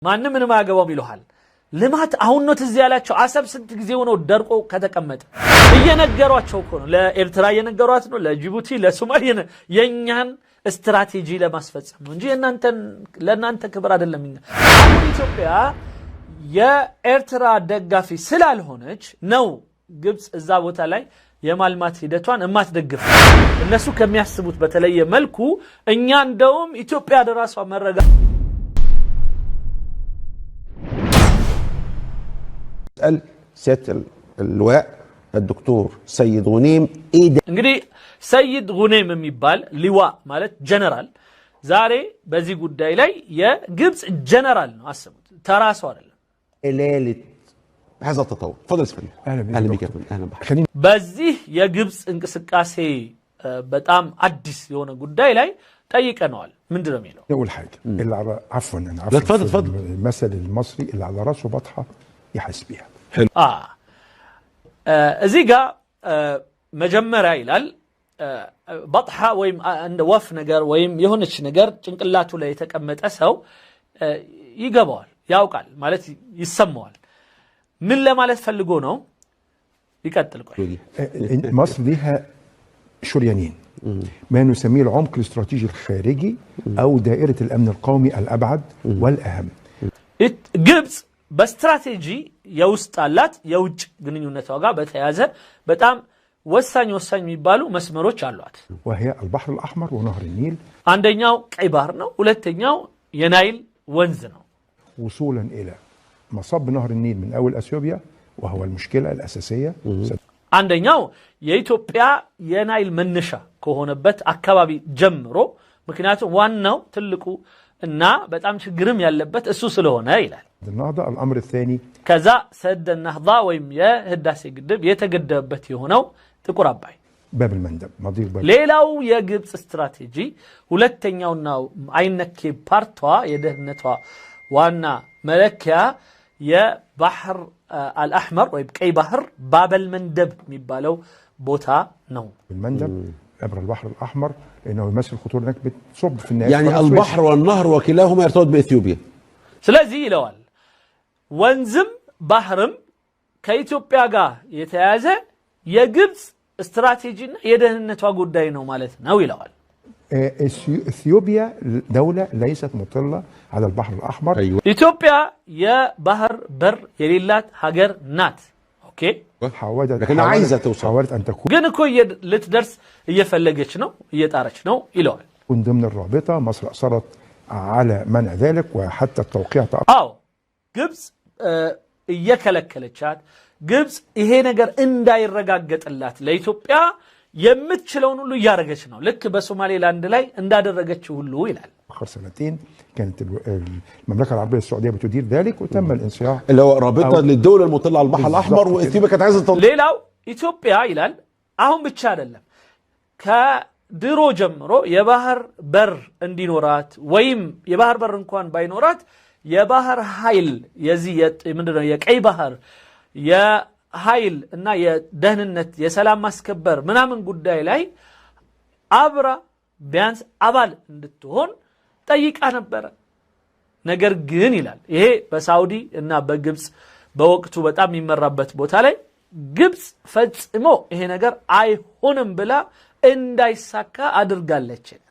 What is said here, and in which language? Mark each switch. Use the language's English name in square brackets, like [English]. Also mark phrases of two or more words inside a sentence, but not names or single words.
[Amharic] ማንም ምንም አያገባውም ይሉሃል ልማት አሁን ነው ትዝ ያላቸው አሰብ ስንት ጊዜ ሆኖ ደርቆ ከተቀመጠ እየነገሯቸው እኮ ነው ለኤርትራ እየነገሯት ነው ለጅቡቲ ለሶማሌ የኛን ስትራቴጂ ለማስፈጸም ነው እንጂ ለእናንተ ክብር አይደለም አሁን ኢትዮጵያ የኤርትራ ደጋፊ ስላልሆነች ነው ግብጽ እዛ ቦታ ላይ የማልማት ሂደቷን እማትደግፍ እነሱ ከሚያስቡት በተለየ መልኩ እኛ እንደውም ኢትዮጵያ ደራሷ መረጋ [Arabic] سيادة اللواء الدكتور سيد غنيم [Amharic] እንግዲህ سيد غنيم የሚባል لواء ማለት ጀነራል ዛሬ በዚህ ጉዳይ ላይ የግብጽ ጀነራል ነው አስቡት ተራሱ አይደለም [Arabic] إلالة هذا التطور تفضل اسمعني اهلا بك اهلا بك [Amharic] በዚህ የግብጽ እንቅስቃሴ በጣም አዲስ የሆነ ጉዳይ ላይ ጠይቀናል ምንድነው የሚለው [Arabic] اول حاجه اللي على عفوا انا عفوا تفضل المثل المصري اللي على راسه بطحه يحس بيها [Amharic] እዚህ ጋር መጀመሪያ ይላል በጥሐ ወይም እንደ ወፍ ነገር ወይም የሆነች ነገር ጭንቅላቱ ላይ የተቀመጠ ሰው ይገባዋል ያውቃል ማለት ይሰማዋል ምን ለማለት ፈልጎ ነው ይቀጥል ቆይ [Arabic] مصر ليها شريانين ما نسميه العمق الاستراتيجي الخارجي او دائره الامن القومي الابعد والاهم [Amharic] ግብጽ በስትራቴጂ የውስጥ አላት የውጭ ግንኙነቷ ጋር በተያያዘ በጣም ወሳኝ የሚባሉ መስመሮች አሏት [Arabic] وهي البحر الاحمر ونهر النيل [Amharic] አንደኛው ቀይ ባህር ነው ሁለተኛው የናይል ወንዝ ነው [Arabic] وصولا الى مصب نهر النيل من اول اثيوبيا وهو المشكله الاساسيه [Amharic] አንደኛው የኢትዮጵያ የናይል መነሻ ከሆነበት አካባቢ ጀምሮ ምክንያቱም ዋናው ትልቁ እና በጣም ችግርም ያለበት እሱ ስለሆነ ይላል [Arabic] النهضه الامر الثاني [Amharic] ከዛ [Arabic] سد النهضه [Amharic] ወይም የህዳሴ ግድብ የተገደበበት የሆነው ጥቁር አባይ [Arabic] باب المندب مضيق باب [Amharic] ሌላው የግብጽ ስትራቴጂ ሁለተኛውና አይነኬ ፓርቷ የደህንነቷ ዋና መለኪያ የባህር الأحمر ወይም ቀይ ባህር ባበል መንደብ የሚባለው ቦታ ነው [Arabic] المندب عبر البحر الاحمر لانه يمثل خطوره هناك بتصب في النهايه يعني البحر والنهر وكلاهما يرتبط باثيوبيا [Amharic] ስለዚህ ይለዋል ወንዝም ባህርም ከኢትዮጵያ ጋር የተያያዘ የግብጽ ስትራቴጂና የደህንነቷ ጉዳይ ነው ማለት ነው ይለዋል [Arabic] اثيوبيا دوله ليست مطله على البحر الاحمر [Amharic] ኢትዮጵያ የባህር በር የሌላት ሀገር ናት ኦኬ [Arabic] لكن عايزه توصل حاولت ان تكون [Amharic] ግን እኮ ልትደርስ እየፈለገች ነው እየጣረች ነው ይለዋል [Arabic] من ضمن الرابطه مصر اصرت على منع ذلك وحتى التوقيع [Amharic] አዎ ግብጽ እየከለከለቻት ግብጽ ይሄ ነገር እንዳይረጋገጥላት ለኢትዮጵያ የምትችለውን ሁሉ እያደረገች ነው ልክ በሶማሌላንድ ላይ እንዳደረገችው ሁሉ ይላል [Arabic] اخر سنتين كانت المملكه العربيه السعوديه بتدير ذلك وتم الانصياع اللي هو رابطه للدول المطله على البحر الاحمر واثيوبيا كانت عايزه [Amharic] ሌላው ኢትዮጵያ ይላል አሁን ብቻ አይደለም ከድሮ ጀምሮ የባህር በር እንዲኖራት ወይም የባህር በር እንኳን ባይኖራት የባህር ኃይል የዚህ ምንድነው የቀይ ባህር የኃይል እና የደህንነት የሰላም ማስከበር ምናምን ጉዳይ ላይ አብራ ቢያንስ አባል እንድትሆን ጠይቃ ነበር ነገር ግን ይላል ይሄ በሳውዲ እና በግብጽ በወቅቱ በጣም የሚመራበት ቦታ ላይ ግብጽ ፈጽሞ ይሄ ነገር አይሆንም ብላ እንዳይሳካ አድርጋለች